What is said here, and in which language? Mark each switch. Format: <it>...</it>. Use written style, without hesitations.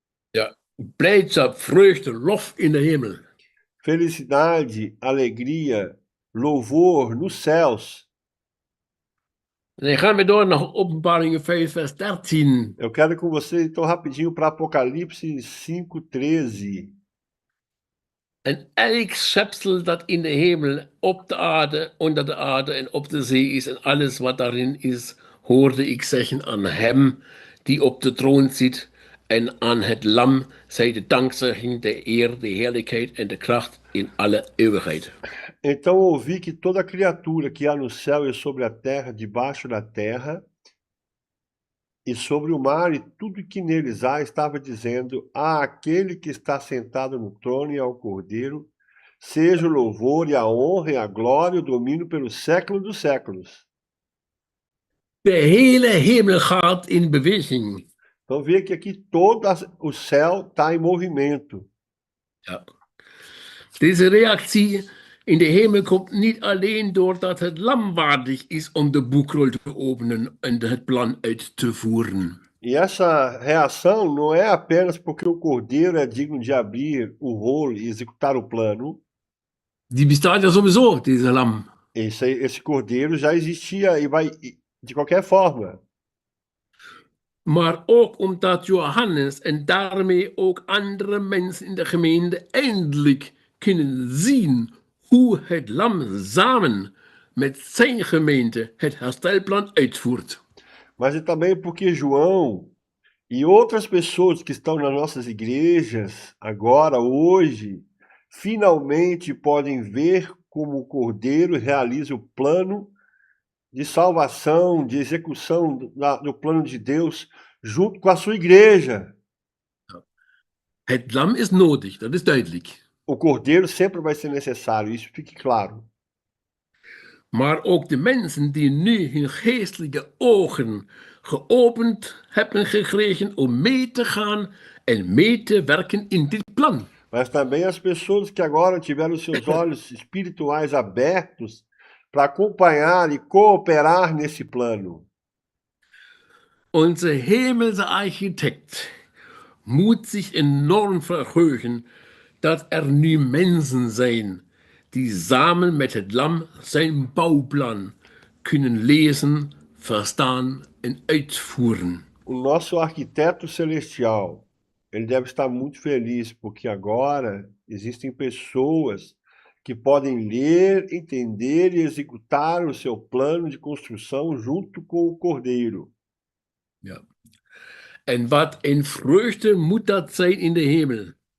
<nl>Ja, blijdschap, vreugde, lof in de hemel.</nl> <pt>Felicidade, alegria, louvor nos céus.</pt> <nl>En dan gaan we door naar Openbaring 5, vers 13.</nl> <pt>Eu quero com você, então, rapidinho para Apocalipse 5:13.</pt> <nl>En elk schepsel dat in de hemel, op de aarde, onder de aarde en op de zee is en alles wat daarin is, hoorde ik zeggen aan hem die op de troon zit en aan het lam zij de dankzegging, de eer, de heerlijkheid en de kracht in alle eeuwigheid.</nl> <pt>Então ouvi que toda criatura que há no céu e sobre a terra, debaixo da terra, e sobre o mar e tudo que neles há, estava dizendo: àquele que está sentado no trono e ao Cordeiro, seja o louvor e a honra e a glória e o domínio pelos séculos dos séculos.</pt> <nl>De hele hemel gaat in beweging.</nl> <pt>Então vê que aqui todo o céu está em movimento.</pt> <nl>Ja. Deze reactie in de hemel komt niet alleen doordat het lam waardig is om de boekrol te openen en het plan uit te voeren.</nl> <pt>E essa reação não é apenas porque o Cordeiro é digno de abrir o rolo e executar o plano.</pt> <nl>Die bestaat ja sowieso, deze lam.</nl> <pt>Esse Cordeiro já existia e vai de qualquer forma.</pt> <nl>Maar ook omdat Johannes en daarmee ook andere mensen in de gemeente eindelijk kunnen zien hoe het lam samen met zijn gemeente het herstelplan uitvoert.</nl> <pt>Mas também porque João e outras pessoas que estão nas nossas igrejas agora, hoje, finalmente podem ver como o Cordeiro realiza o plano de salvação, de execução do plano de Deus junto com a sua igreja.</pt> <nl>Het lam is nodig, dat is duidelijk.</nl> <pt>O Cordeiro sempre vai ser necessário, isso fique claro.</pt> <nl>Maar ook de mensen die nu hun geestelijke ogen geopend hebben gekregen om mee te gaan en mee te werken in dit plan.</nl> <pt>Mas também as pessoas que agora tiveram seus olhos espirituais abertos para acompanhar e cooperar nesse plano.</pt> <nl>Onze hemelse architect moet zich enorm verheugen dat er nu mensen zijn die samen met het lam zijn bouwplan kunnen lezen, verstaan en uitvoeren.</nl> <pt>O nosso arquiteto celestial, ele deve estar muito feliz porque agora existem pessoas que podem ler, entender e executar o seu plano de construção junto com o Cordeiro.</pt> <nl>Ja. En wat een vreugde moet dat zijn in de hemel.</nl>